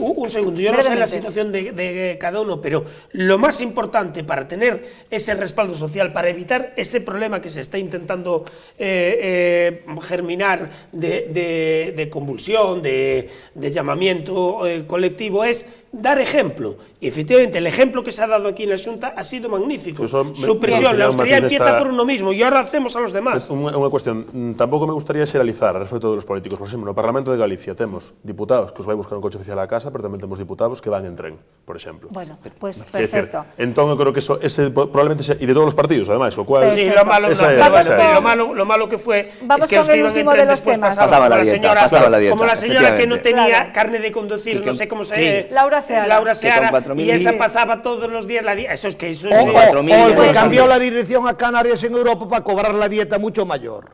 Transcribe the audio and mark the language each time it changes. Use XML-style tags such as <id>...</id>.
<es>Sí, un segundo, yo no sé la situación de cada uno, pero lo más importante para tener ese respaldo social, para evitar este problema que se está intentando germinar de convulsión, de llamamiento colectivo, es dar ejemplo. Y efectivamente, el ejemplo que se ha dado aquí en la Xunta ha sido magnífico. Su presión, la austeridad empieza por uno mismo y ahora hacemos a los demás.</es> <gl>Unha cuestión, tampouco me gustaría xeralizar respecto dos políticos. Por exemplo, no Parlamento de Galicia temos diputados que os vai buscar un coche oficial a casa, pero tamén temos diputados que van en tren, por exemplo.</gl> <es>Bueno, pues perfecto.</es> <gl>Entón, eu creo que ese probablemente e de todos os partidos, ademais, o cual...</gl> <es>Sí, lo malo que fue es que os que iban en tren después pasaban como la señora que no tenía carne de conducir, no sé cómo se... Laura Seara, y esa pasaba todos los días días la dieta, eso es que eso o el que cambió la dirección a Canarias en Europa para cobrar la dieta mucho mayor.</es>